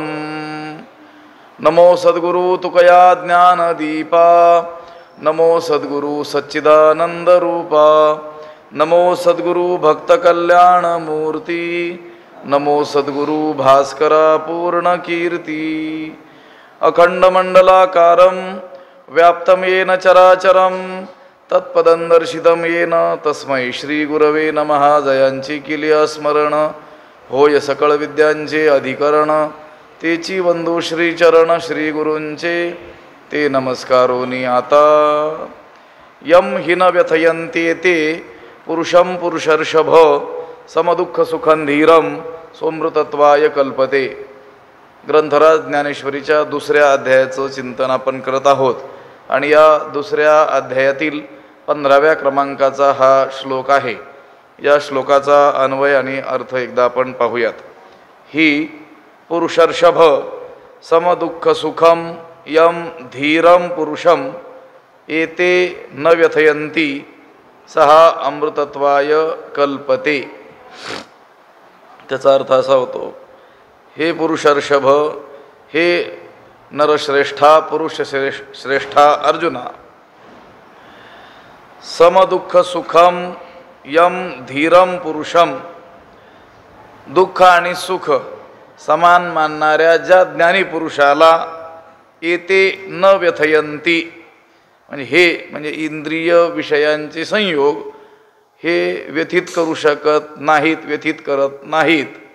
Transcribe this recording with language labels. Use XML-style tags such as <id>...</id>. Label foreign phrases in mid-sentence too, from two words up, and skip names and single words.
<mr>नमो सद्गुरु तुकया ज्ञानदीपा, नमो सद्गुरु सच्चिदानन्दरूपा, नमो सद्गुरु भक्तकल्याणमूर्ति, नमो सद्गुरु भास्करा पूर्णकीर्ति।</mr> <sa>अखण्डमण्डलाकारं व्याप्तं येन चराचरं तत्पदं दर्शितं येन तस्मै श्रीगुरवे नमः।</sa> <mr>जयांची केली स्मरण होय सकळ विद्यांचे अधिकरण, तेची वंदू श्रीचरण श्रीगुरूंचे ते नमस्कारोनी आता।</mr> <sa>यम हि न व्यथयन्त्येते पुरुषं पुरुषर्षभ समदुःख सुखं धीरं सोमृतत्वाय कल्पते।</sa> <mr>ग्रंथराज ज्ञानेश्वरीच्या दुसऱ्या अध्यायाचं चिंतन आपण करत आहोत आणि या दुसऱ्या अध्यायातील 15व्या क्रमांकाचा हा श्लोक आहे। या श्लोकाचा अन्वय आणि अर्थ एकदा आपण पाहूयात।</mr> <sa>ही पुरुषर्षभ समदुःख सुखम यम धीरम पुरुषम एते न व्यथयन्ति सह अमृतत्वाय कल्पते।</sa> <mr>त्याचा अर्थ असा होतो, हे पुरुषर्षभ, हे नरश्रेष्ठा पुरुष श्रेष्ठा अर्जुना,</mr> <sa>समदुःख सुखम यम धीरम पुरुषम,</sa> <mr>दुःख आणि सुख समान मानणाऱ्या ज्या ज्ञानी पुरुषाला येते</mr> <sa>न व्यथयन्ति,</sa> <mr>म्हणजे हे म्हणजे इंद्रिय विषयांचे संयोग हे व्यथित करू शकत नाहीत, व्यथित करत नाहीत।</mr>